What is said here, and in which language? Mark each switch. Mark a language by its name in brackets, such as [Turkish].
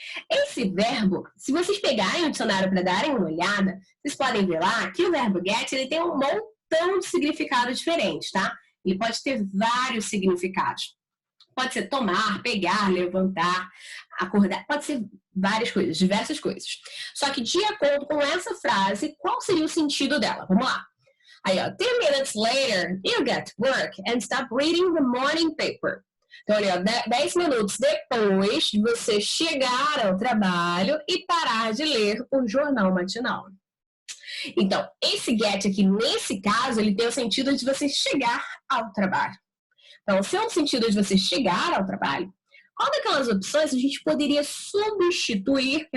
[Portuguese] Esse verbo, se vocês pegarem o dicionário para darem uma olhada, vocês podem ver lá que o verbo get ele tem um montão de significados diferentes, tá? Ele pode ter vários significados. Pode ser tomar, pegar, levantar, acordar. Pode ser várias coisas, diversas coisas. Só que de acordo com essa frase, qual seria o sentido dela? Vamos lá. Aí, ó, [English] 10 minutes later, you get to work and stop reading the morning paper. [Portuguese] Então, olha, 10 minutos depois de você chegar ao trabalho e parar de ler o jornal matinal. Então, esse get aqui, nesse caso, ele tem o sentido de você chegar ao trabalho. Então, se é o sentido de você chegar ao trabalho, qual daquelas opções a gente poderia substituir?